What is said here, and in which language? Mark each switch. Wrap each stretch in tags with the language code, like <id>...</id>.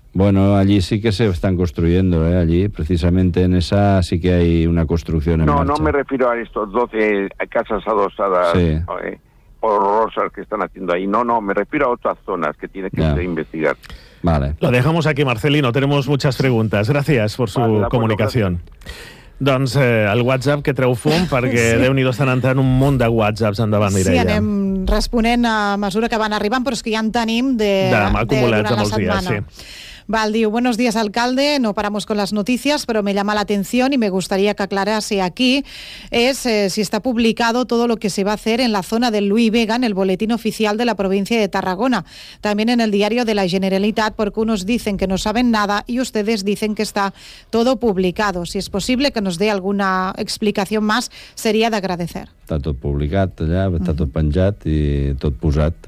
<es>Bueno, allí sí que se están construyendo, ¿eh? Allí, precisamente en esa, sí que hay una construcción en marcha. No, no me refiero a estos 12 casas adosadas, sí, horrorosas que están haciendo ahí. No, me refiero a otras zonas que tiene que investigar. Vale. Lo dejamos aquí, Marcelino. Tenemos muchas preguntas. Gracias por su comunicación. Gracias.</es> <ca>Doncs el WhatsApp que treu fum, perquè sí, Déu-n'hi-do, estan entrant un munt de WhatsApps endavant, Mireia. Sí, anem responent a mesura que van arribant, però és que ja en tenim acumulats amb els dies, sí. Val, diu,</ca> <es>buenos días, alcalde, no paramos con las noticias, pero me llama la atención y me gustaría que aclarase aquí es si está publicado todo lo que se va a hacer en la zona del Luis Vega, en el boletín oficial de la provincia de Tarragona, también en el diario de la Generalitat, porque unos dicen que no saben nada y ustedes dicen que está todo publicado. Si es posible que nos dé alguna explicación más, sería de agradecer.</es> <ca>Está tot publicat allà, està tot penjat i tot posat.</ca>